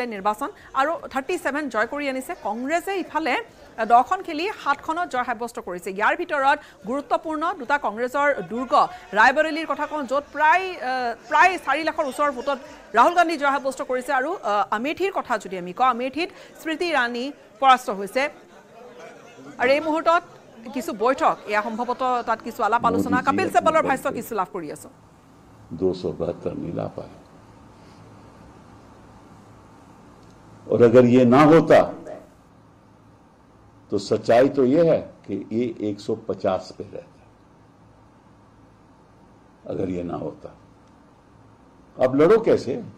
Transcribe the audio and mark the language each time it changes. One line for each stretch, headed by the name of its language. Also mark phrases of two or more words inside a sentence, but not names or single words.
Assamese: নিৰ্বাচন আৰু 37 জয় কৰি আনিছে কংগ্ৰেছে ইফালে 10খন খেলি 7খনত জয় সাব্যস্ত কৰিছে ইয়াৰ ভিতৰত গুৰুত্বপূৰ্ণ দুটা কংগ্ৰেছৰ দুৰ্গ ৰায়বৰেলীৰ কথা কওঁ য'ত প্ৰায় 4 লাখৰ ওচৰৰ ভোটত ৰাহুল গান্ধী জয় সাব্যস্ত কৰিছে আৰু আমেঠিৰ কথা যদি আমি কওঁ আমেঠিত স্মৃতি ইৰাণী পৰাস্ত হৈছে আৰু এই মুহূৰ্তত কিছু বৈঠক এয়া সম্ভৱতঃ তাত কিছু আলাপ আলোচনা কপিল সিব্বলৰ ভাষ্য কিছু লাভ কৰি আছো
Hindi: 272 मिला पाए और अगर ये ना होता तो सच्चाई तो ये है कि ये 150 पे रहता। अगर ये ना होता। अब लड़ो कैसे?